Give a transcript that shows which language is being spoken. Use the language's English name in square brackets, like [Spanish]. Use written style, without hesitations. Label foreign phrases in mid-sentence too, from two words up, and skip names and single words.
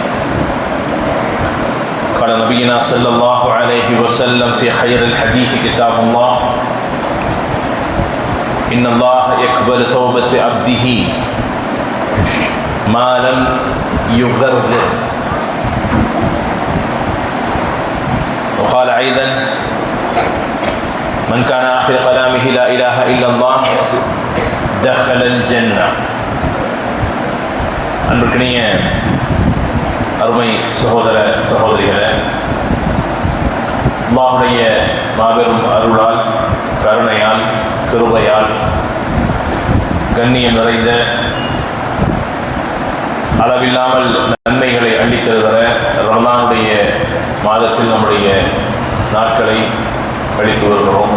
[Arabic] قال نبينا صلى الله عليه وسلم في خير الحديث كتاب الله: إن الله يقبل توبة عبده ما لم يغرر. وقال أيضا: من كان آخر كلامه لا إله إلا الله دخل الجنة. [Tamil] அன்பிற்கினிய அருமை சகோதர சகோதரிகளே, அல்லாஹ்வுடைய மாபெரும் அருளால், கருணையால், கிருபையால் கண்ணியம் நிறைந்த அளவில்லாமல் நன்மைகளை அள்ளித் தருகிற ரமலானுடைய மாதத்தில் நம்முடைய நாட்களை கழித்து வருகிறோம்.